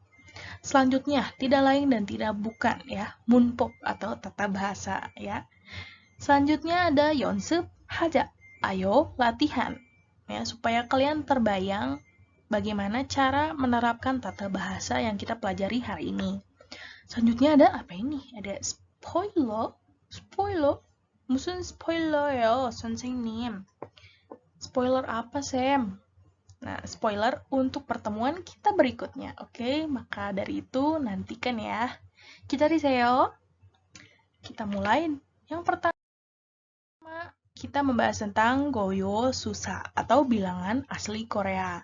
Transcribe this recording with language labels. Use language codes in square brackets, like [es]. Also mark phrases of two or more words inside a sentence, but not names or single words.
[id] Selanjutnya, tidak lain dan tidak bukan ya, munpok atau tata bahasa ya. Selanjutnya ada [ko] 연습 하자, [id] ayo latihan ya, supaya kalian terbayang bagaimana cara menerapkan tata bahasa yang kita pelajari hari ini. Selanjutnya ada apa ini? Ada spoiler. [ko] 무슨 스포일러예요, 선생님? [id] Spoiler apa, Sam? Nah, spoiler untuk pertemuan kita berikutnya. Oke, maka dari itu nantikan ya. 기다리세요. Kita mulai. Yang pertama, kita membahas tentang [ko] 고유 수사 [id] atau bilangan asli Korea.